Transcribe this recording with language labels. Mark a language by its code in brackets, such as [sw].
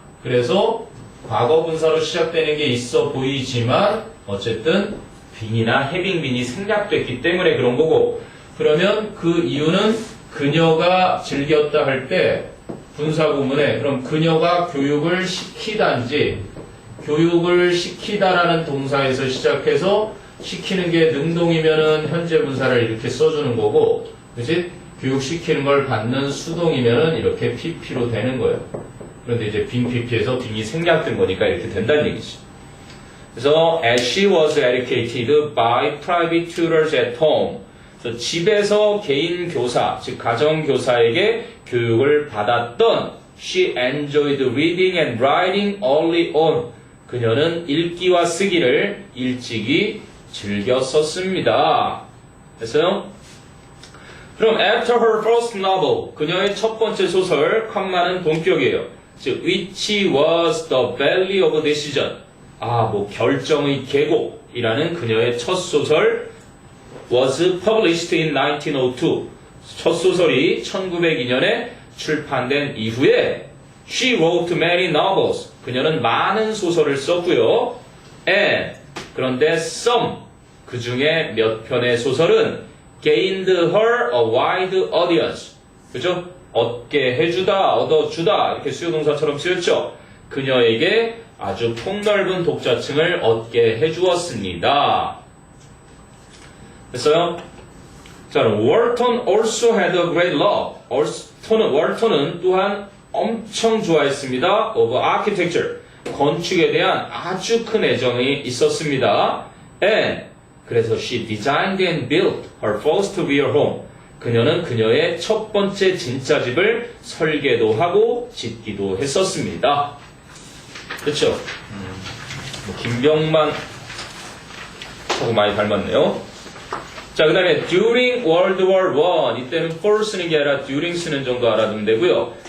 [ko] 그래서 과거 분사로 시작되는 게 있어 보이지만 어쨌든 빙이나 having been이 생략됐기 때문에 그런 거고 그러면 그 이유는 그녀가 즐겼다 할 때 분사 구문에 그럼 그녀가 교육을 시키단지 교육을 시키다라는 동사에서 시작해서 시키는 게 능동이면은 현재 분사를 이렇게 써주는 거고 그치? 교육시키는 걸 받는 수동이면은 이렇게 pp로 되는 거예요. 그런데 이제 빙 pp에서 빙이 생략된 거니까 이렇게 된다는 얘기지. [en] 그래서 as she was educated by private tutors at home. [ko] 그래서 집에서 개인 교사, 즉 가정 교사에게 교육을 받았던 [en] she enjoyed reading and writing early on. [ko] 그녀는 읽기와 쓰기를 일찍이 즐겼었습니다. 됐어요? 그럼 [en] after her first novel, [ko] 그녀의 첫 번째 소설, 컴마는 본격이에요. [en] 즉, which was the valley of decision. [ko] 결정의 계곡이라는 그녀의 첫 소설 [en] was published in 1902. [ko] 첫 소설이 1902년에 출판된 이후에 [en] she wrote many novels. [ko] 그녀는 많은 소설을 썼고요. and 그런데 some 그 중에 몇 편의 소설은 [en] gained her a wide audience. [ko] 그죠? 얻게 해주다, 얻어주다 이렇게 수요동사처럼 쓰였죠. 그녀에게 아주 폭넓은 독자층을 얻게 해주었습니다. 됐어요? [en] 자, 월턴 also had a great love. [ko] 월턴은 또한 엄청 좋아했습니다. [en] of architecture. [ko] 건축에 대한 아주 큰 애정이 있었습니다. [en] And 그래서 she designed and built her first real home. [ko] 그녀는 그녀의 첫 번째 진짜 집을 설계도 하고 짓기도 했었습니다. 그렇죠? 뭐 김병만 하고 많이 닮았네요. 자, 그 다음에 [en] during World War I [ko] 이때는 for 쓰는 게 아니라 during 쓰는 정도 알아두면 되고요.